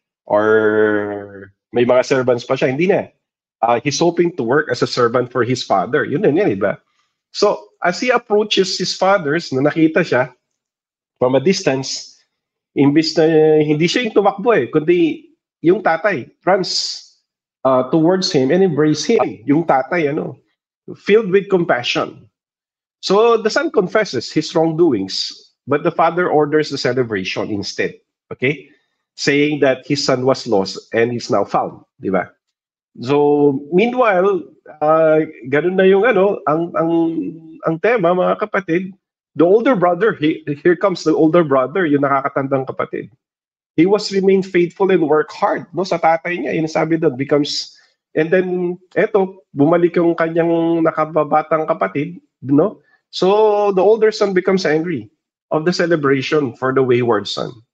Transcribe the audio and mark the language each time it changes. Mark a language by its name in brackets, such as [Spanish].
[Filipino] Or may mga servants pa siya, hindi na. [English] He's hoping to work as a servant for his father. [Filipino] Yun, di ba? [English] So, as he approaches his fathers, [Filipino] na nakita siya [English] from a distance, [Filipino] imbis na hindi siya yung tumakbo kundi yung tatay [English] runs towards him and embrace him. [Filipino] Yung tatay, [English] filled with compassion. So the son confesses his wrongdoings, but the father orders the celebration instead. Okay? Saying that his son was lost and is now found. [Filipino] Di ba? So, meanwhile, ganun na yung ang tema, mga kapatid. [English] The older brother, here comes the older brother, [Filipino] yung nakakatandang kapatid. [English] He was remain faithful and work hard, [Filipino] no, sa tatay niya. Yung sabi doon, becomes, and then, eto, bumalik yung kanyang nakababatang kapatid, no? [English] So, the older son becomes angry of the celebration for the wayward son.